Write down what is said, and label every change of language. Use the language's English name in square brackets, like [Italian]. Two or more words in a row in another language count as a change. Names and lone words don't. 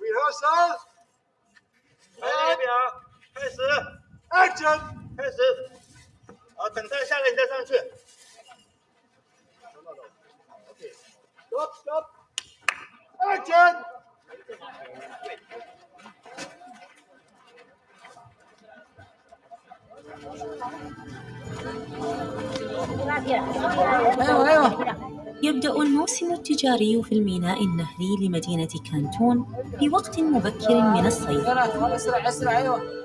[Chinese] 声。来这边，开始，Action，开始。好，等他下来你再上去。Stop，Action。 [Arabic] يبدأ الموسم التجاري في الميناء النهري لمدينة كانتون في وقت مبكر من الصيف. أسرع أسرع أيوة.